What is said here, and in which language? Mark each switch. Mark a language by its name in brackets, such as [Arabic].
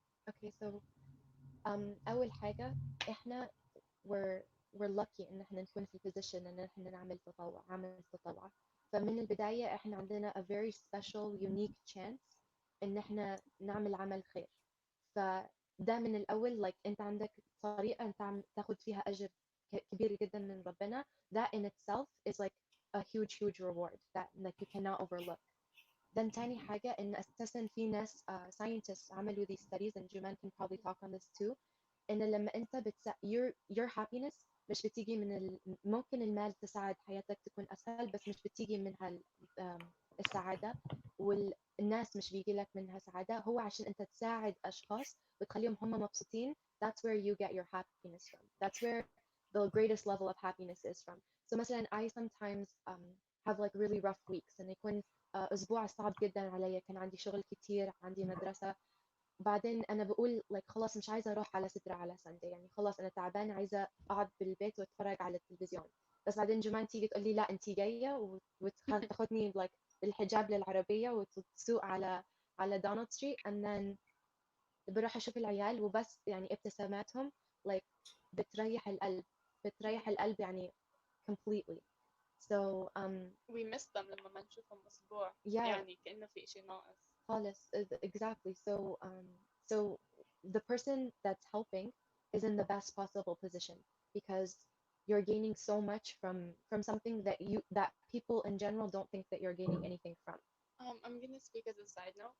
[Arabic] Okay, so أول حاجة إحنا [English] we're lucky [Arabic] إن إحنا نكون في position إن إحنا نعمل عمل تطوع. فمن البداية إحنا عندنا [English] a very special unique chance [Arabic] إن إحنا نعمل عمل خير. فده من الأول like أنت عندك طريقة أنت عم تاخد فيها أجر كبير جدا من ربنا. [English] That in itself is like a huge reward that like you cannot overlook. then [Arabic] تاني حاجة إن أساسا في ناس [English] scientists عملوا these studies and Juman can probably talk on this too. [Arabic] إن لما أنت [English] your happiness [Arabic] مش بتيجي من ممكن المال تساعد حياتك تكون أسهل، بس مش بتيجي منها السعادة، والناس مش بيجي لك منها سعادة. هو عشان أنت تساعد أشخاص وتخليهم هم مبسوطين. [English] That's where you get your happiness from. That's where the greatest level of happiness is from. [Arabic] So مثلا [English] I sometimes have like really rough weeks and [Arabic] يكون أسبوع صعب جدا عليا، كان عندي شغل كتير، عندي مدرسة. بعدين أنا بقول like خلاص مش عايزة أروح على سترة على ساندي، يعني خلاص أنا تعبانة عايزة أقعد بالبيت وأتفرج على التلفزيون. بس بعدين جمان تيجي تقول لي لا أنتي جاية وتاخدني like بالحجاب للعربية وتسوق على دونالد ستريت [English] and then [Arabic] بروح أشوف العيال وبس يعني ابتساماتهم like بتريح القلب يعني completely. So [English] we miss them [Arabic] لما ما نشوفهم أسبوع. yeah يعني كأنه في إشي ناقص. [English] خالص exactly. So the person that's helping is in the best possible position because you're gaining so much from something that people in general don't think that you're gaining anything from. I'm gonna speak as a side note